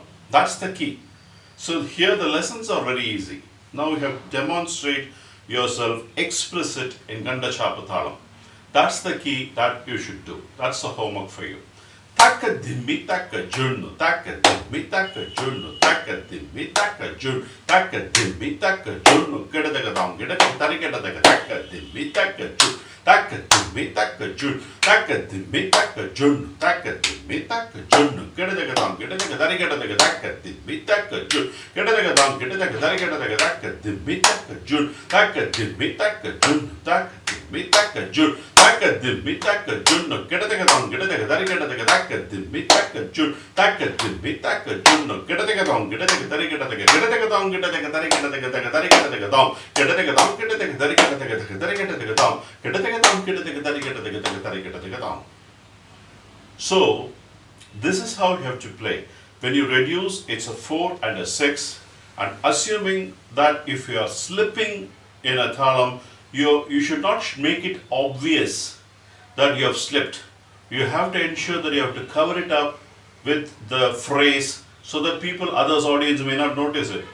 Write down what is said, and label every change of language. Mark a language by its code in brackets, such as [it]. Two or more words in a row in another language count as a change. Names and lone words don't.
[en] That's the key. So here the lessons are very easy. Now you have to demonstrate yourself explicit in Kanda Chapu Thalam. That's the key that you should do. That's the homework for you. Taka dimmi taka junnu, taka dimmi taka junnu, taka dimmi taka jun, taka dimmi taka junnu, gedadaga dang gedadaga dari gedadaga taka dimmi taka jun, taka dimmi taka jun, taka dimmi taka jun, taka dimmi taka junnu, gedadaga dang gedadaga dari gedadaga taka dimmi taka jun, gedadaga dang gedadaga dari gedadaga taka dimmi taka jun, taka dimmi taka jun, taka dimmi taka jun, taka dimmi taka junnu, gedadaga dang gedadaga dari gedadaga taka dimmi taka jun, taka dimmi taka junnu, gedadaga dang gedadaga dari gedadaga gedadaga dang gedadaga dari gedadaga dari gedadaga dang gedadaga dang gedadaga dari gedadaga dari gedadaga dang gedadaga dang gedadaga dari gedadaga dari gedadaga dang. So this is how you have to play. When you reduce, it's a 4 and a 6, and assuming that if you are slipping in a thalam, you should not make it obvious that you have slipped. You have to ensure that you have to cover it up with the phrase so that people, others, audience may not notice it.